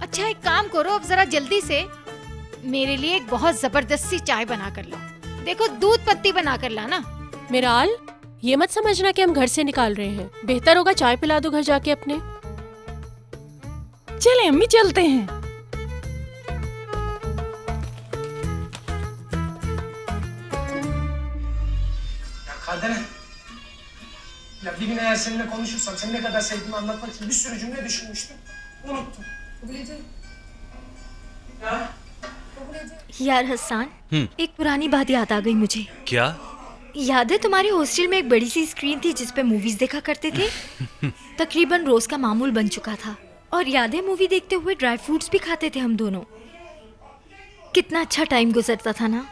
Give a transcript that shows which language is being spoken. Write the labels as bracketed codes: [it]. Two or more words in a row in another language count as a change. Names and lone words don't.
[hi] अच्छा एक काम करो, अब जरा जल्दी से मेरे लिए एक बहुत जबरदस्त सी चाय बना कर लाओ। देखो दूध पत्ती बना कर लाना। मिराल, ये मत समझना कि हम घर से निकाल रहे हैं, बेहतर होगा चाय पिला दो घर जाके अपने। चले अम्मी चलते हैं। [tr] Kadene, ya bir gün eğer seninle konuşursam, seni ne kadar sevdiğimi anlatmak için bir sürü cümle düşünmüştüm, unuttum. Kabul ediyorum. Ya? [hi] यार हसन, एक पुरानी बात याद आ गई मुझे। क्या? याद है तुम्हारे हॉस्टल में एक बड़ी सी स्क्रीन थी जिस पे मूवीज देखा करते थे? तकरीबन रोज का मामूल बन चुका था। और याद है मूवी देखते हुए [en] dry fruits [hi] भी खाते थे हम दोनों। कितना अच्छा टाइम गुजरता था ना।